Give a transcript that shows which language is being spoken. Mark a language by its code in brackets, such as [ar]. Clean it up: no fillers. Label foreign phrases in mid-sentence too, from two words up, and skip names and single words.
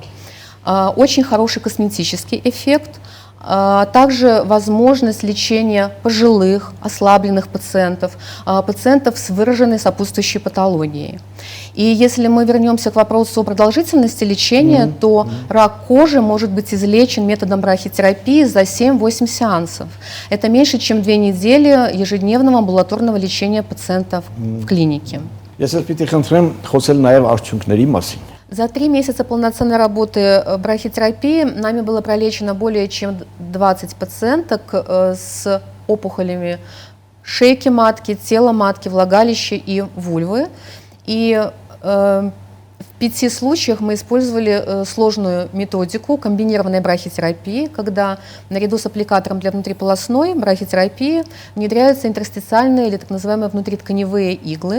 [ru] Очень хороший косметический эффект, также возможность лечения пожилых, ослабленных пациентов, пациентов с выраженной сопутствующей патологией. И если мы вернемся к вопросу о продолжительности лечения, то рак кожи может быть излечен методом брахитерапии за 7-8 сеансов. Это меньше, чем 2 недели ежедневного амбулаторного лечения пациентов в клинике. [hy] Ես ես պիտի խնդրեմ խոսել նաև արդյունքների մասին։ [ru] За 3 месяца полноценной работы брахитерапии нами было пролечено более чем 20 пациенток с опухолями шейки матки, тела матки, влагалища и вульвы. И в 5 случаях мы использовали сложную методику комбинированной брахитерапии, когда наряду с аппликатором для внутриполосной брахитерапии внедряются интерстициальные или так называемые внутритканевые иглы.